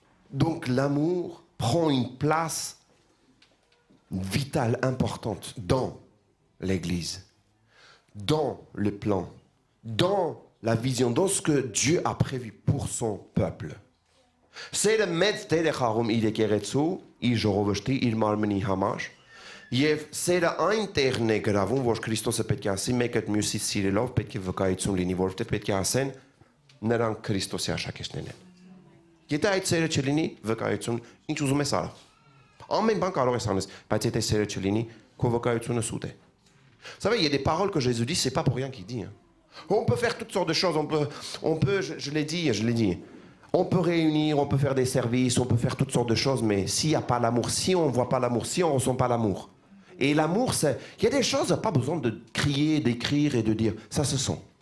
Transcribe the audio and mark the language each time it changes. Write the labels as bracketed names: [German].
[French] Donc l'amour prend une place vitale, importante dans l'Église, dans le plan, dans la vision, dans ce que Dieu a prévu pour son peuple. C'est le [Armenian] մեծ դեր է խաղում իր եկեղեցու, իր ժողովրդի, իր մարմնի համար, եւ սերը այն տեղն է գրավում, որ Քրիստոսը պետք է ասի, մեկը մյուսից սիրելով պետք է վկայություն լինի, որովհետեւ պետք է ասեն նրանք Քրիստոսի աշակերտներն են։ Եթե այդ սերը չլինի, վկայություն, ինչ ուզում ես արա։ Ամեն բան կարող ես անես, բայց եթե սերը չլինի, քո վկայությունը սուտ է։ [French] Vous savez, il y a des paroles que Jésus dit, c'est pas pour rien qu'il dit. On peut faire toutes sortes de choses, on peut, je l'ai dit, on peut réunir, on peut faire des services, on peut faire toutes sortes de choses, mais s'il n'y a pas l'amour, si on ne voit pas l'amour, si on ne ressent pas l'amour. Et l'amour, il y a des choses, pas besoin de crier, d'écrire et de dire, ça se sent.